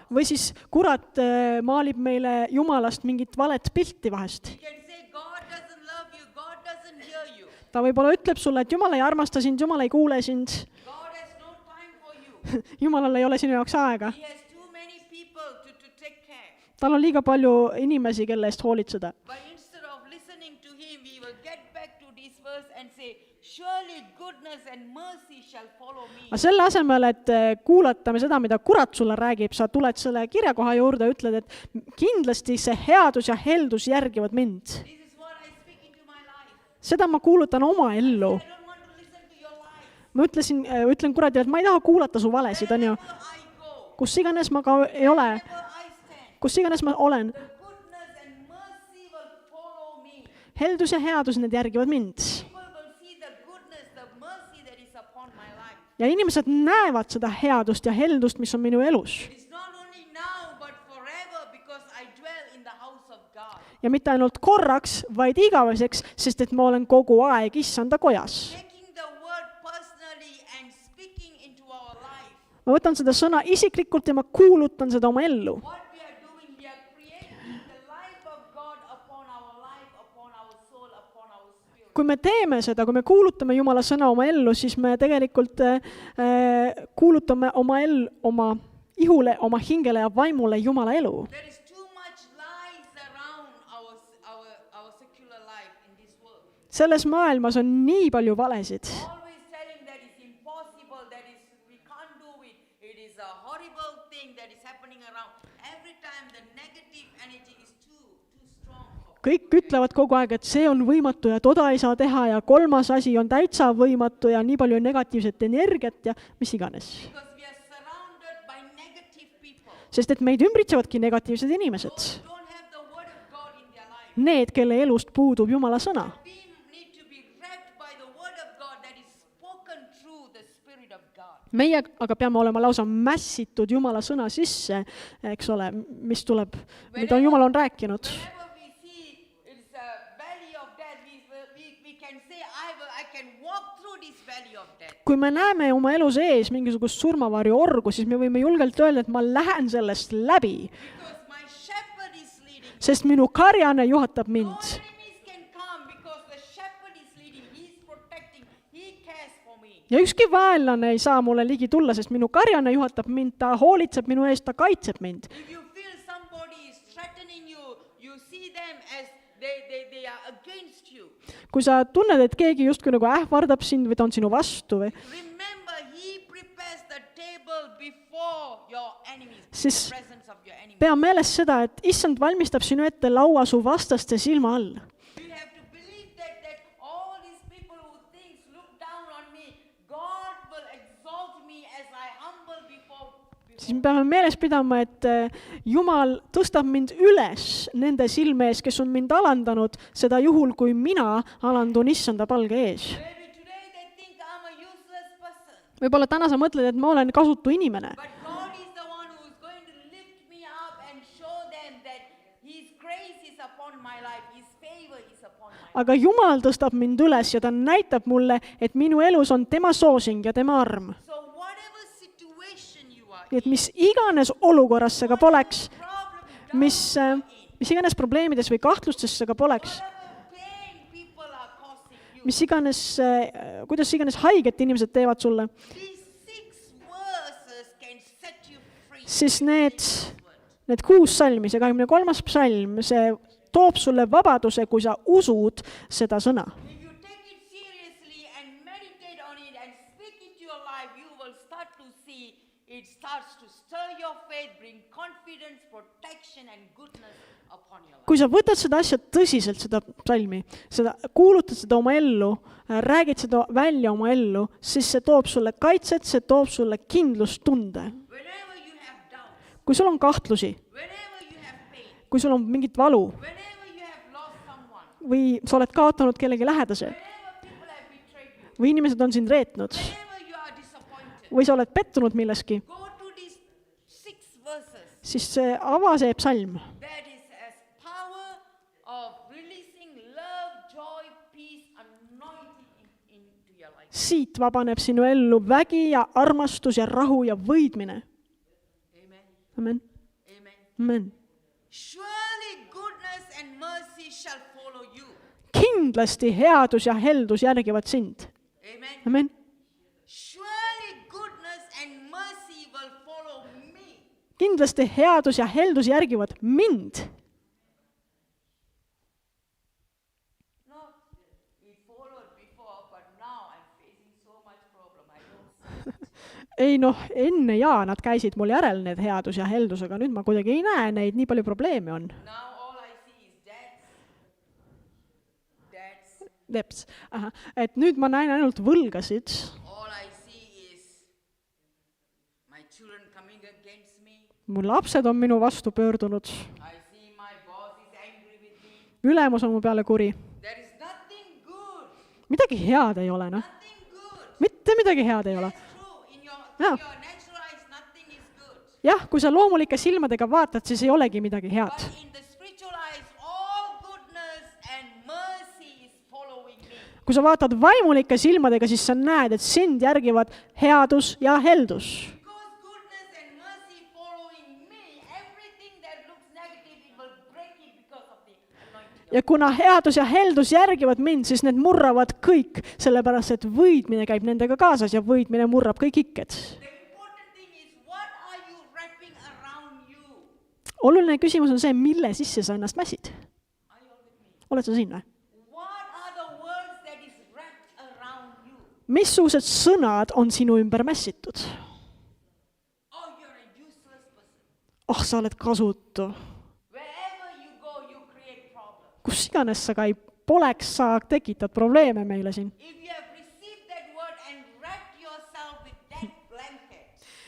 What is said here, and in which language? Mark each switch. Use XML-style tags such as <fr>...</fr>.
<et>Või siis kurat maalib meile Jumalast mingit valet pilti vahest.</et> <en>He can say God doesn't love you, God doesn't hear you.</en> <et>Ta võib-olla ütleb sulle, et Jumal ei armasta sind, Jumal ei kuule sind.</et> <en>God has no time for you.</en> <et>Jumalal ei ole sinu jaoks aega.</et> <en>He has too many people to take care.</en> <et>Tal on liiga palju inimesi, kelle eest hoolitseda.</et> <en>But instead of listening to him, we will get back to this verse and say, surely goodness and mercy shall follow me.</en> <et>Aga selle asemel, et kuulatame seda, mida kurat sulle räägib, sa tuled selle kirjakoha juurde ja ütled, et kindlasti see headus ja heldus järgivad mind.</et> <en>This is what I speak into my life.</en> <et>Seda ma kuulutan oma ellu.</et> <en>I don't want to listen to your life.</en> <et>Ma ütlen kuradile, et ma ei taha kuulata su valesid, on ju.</et> <en>Wherever I go,</en> <et>Kus iganes ma ka ei ole,</et> <en>wherever I stand,</en> <et>kus iganes ma olen,</et> <en>the goodness and mercy will follow me.</en> <et>heldus ja headus, need järgivad mind.</et> <en>People will see the goodness, the mercy that is upon my life.</en> <et>Ja inimesed näevad seda headust ja heldust, mis on minu elus.</et> <en>It is not only now, but forever, because I dwell in the house of God.</en> <et>Ja mitte ainult korraks, vaid igaveseks, sest et ma olen kogu aeg issanda kojas.</et> <en>Taking the word personally and speaking into our life.</en> <et>Ma võtan seda sõna isiklikult ja ma kuulutan seda oma ellu.</et> <en>What we are doing, we are creating the life of God upon our life, upon our soul, upon our spirit.</en> <et>Kui me teeme seda, kui me kuulutame Jumala sõna oma ellu, siis me tegelikult kuulutame oma ihule, oma hingele ja vaimule Jumala elu.</et> <en>There is too much lies around our secular life in this world.</en> <et>Selles maailmas on nii palju valesid.</et> <en>Always telling that it's impossible, we can't do it. It is a horrible thing that is happening around. Every time the negative energy is too strong.</en> <et>Kõik ütlevad kogu aeg, et see on võimatu ja toda ei saa teha ja kolmas asi on täitsa võimatu ja nii palju negatiivset energiat ja mis iganes.</et> <en>Because we are surrounded by negative people.</en> <et>Sest et meid ümbritsevadki negatiivsed inimesed.</et> <en>Who don't have the word of God in their life.</en> <et>Need, kelle elust puudub Jumala sõna.</et> <en>We need to be wrapped by the word of God that is spoken through the Spirit of God.</en> <et>Meie aga peame olema lausa mässitud Jumala sõna sisse, eks ole, mis tuleb, mida Jumal on rääkinud.</et> <en>Whenever we see it's a valley of death, we can say, I can walk through this valley of death.</en> <et>Kui me näeme oma elu sees mingisugust surmavarju orgu, siis me võime julgelt öelda, et ma lähen sellest läbi,</et> <en>Because my shepherd is leading.</en> <et>sest minu karjane juhatab</et> <en>No</en> <et>mind.</et> <en>enemies can come because the shepherd is leading. He is protecting. He cares for me.</en> <et>Ja ükski vaenlane ei saa mulle ligi tulla, sest minu karjane juhatab mind, ta hoolitseb minu eest, ta kaitseb mind.</et> <en>If you feel somebody is threatening you, you see them as they are against you.</en> <et>Kui sa tunned, et keegi justkui nagu ähvardab sind või ta on sinu vastu või,</et> <en>Remember, he prepares the table before your enemies,</en> <et>Siis-</et> <en>the presence of your enemies.</en> <et>pea meeles seda, et issand valmistab sinu ette laua su vastaste silma all.</et> <en>You have to believe that all these people who look down on me, God will exalt me as I humble before.</en> <et>Siis me peame meeles pidama, et Jumal tõstab mind üles nende silme ees, kes on mind alandanud, seda juhul, kui mina alandun issanda palge ees.</et> <en>Maybe today they think I'm a useless person,</en> <et>Võib-olla täna sa mõtled, et ma olen kasutu inimene,</et> <en>but God is the one who is going to lift me up and show them that His grace is upon my life, His favor is upon my life.</en> <et>aga Jumal tõstab mind üles ja ta näitab mulle, et minu elus on tema soosing ja tema arm.</et> <en>So whatever situation you are</en> <et>Nii et mis iganes olukorras see ka poleks,</et> <en>problem,</en> <et>mis iganes probleemides või kahtlustes see ka poleks,</et> <en>whatever pain people are causing you,</en> <et>mis iganes, kuidas iganes haiget inimesed teevad sulle,</et> <en>these 6 verses can set you free.</en> <et>siis need Need 6 salmi, see 23. psalm, see toob sulle vabaduse, kui sa usud seda sõna.</et> <en>If you take it seriously and meditate on it and speak it to your life, you will start to see it starts to stir your faith, bring confidence, protection and goodness upon your life.</en> <et>Kui sa võtad seda asja tõsiselt, seda psalmi, seda, kuulutad seda oma ellu, räägid seda välja oma ellu, siis see toob sulle kaitset, see toob sulle kindlustunde.</et> <en>Whenever you have doubts,</en> <et>Kui sul on kahtlusi,</et> <en>whenever you have pain,</en> <et>kui sul on mingit valu</et> <en>whenever you have lost someone,</en> <et>või sa oled kaotanud kellegi lähedase</et> <en>whenever people have betrayed you,</en> <et>või inimesed on sind reetnud</et> <en>whenever you are disappointed,</en> <et>või sa oled pettunud milleski,</et> <en>go to these 6 verses.</en> <et>siis ava see psalm.</et> <en>That is as power of releasing love, joy, peace, anointing into your life.</en> <et>Siit vabaneb sinu ellu vägi ja armastus ja rahu ja võidmine.</et> <en>Amen.</en> <et>Amen.</et> <en>Amen.</en> <et>Amen.</et> <en>Surely goodness and mercy shall follow you.</en> <et>Kindlasti headus ja heldus järgivad sind.</et> <en>Amen.</en> <et>Amen.</et> <en>Surely goodness and mercy will follow me.</en> <et>Kindlasti headus ja heldus järgivad mind.</et> <en>No, it followed before, but now I'm facing so much problem. I don't see.</en> <et>Ei enne nad käisid mul järel need headus ja heldus, aga nüüd ma kuidagi ei näe neid, nii palju probleeme on.</et> <en>Now all I see is debts. Deps.</en> <et>Et nüüd ma näen ainult võlgasid.</et> <en>All I see is my children coming against me.</en> <et>Mu lapsed on minu vastu pöördunud.</et> <en>I see my boss is angry with me.</en> <et>Ülemus on mu peale kuri.</et> <en>There is nothing good.</en> <et>Midagi head ei ole, noh.</et> <en>Nothing good.</en> <et>Mitte midagi head ei ole.</et> <en>That's true. In Yeah. your natural eyes, nothing is good.</en> <et>Jah, kui sa loomulike silmadega vaatad, siis ei olegi midagi head.</et> <en>But in the spiritual eyes, all goodness and mercy is following me.</en> <et>Kui sa vaatad vaimulike silmadega, siis sa näed, et sind järgivad headus ja heldus.</et> <en>Because goodness and mercy following me, everything that looks negative, it will break it because of the anointing.</en> <et>Ja kuna headus ja heldus järgivad mind, siis need murravad kõik, sellepärast et võidmine käib nendega kaasas ja võidmine murrab kõik ikked.</et> <en>The important thing is, what are you wrapping around you?</en> <et>Oluline küsimus on see, mille sisse sa ennast mässid.</et> <en>Are you all with me?</en> <et>Oled sa siin või?</et> <en>What are the words that is wrapped around you?</en> <et>Missugused sõnad on sinu ümber mässitud?</et> <en>Oh, you're a useless person.</en> <et>Sa oled kasutu.</et> <en>Wherever you go, you create problems.</en> <et>Kus iganes sa ka ei poleks, sa tekitad probleeme meile siin.</et> <en>If you have received that word and wrapped yourself with that blanket,</en>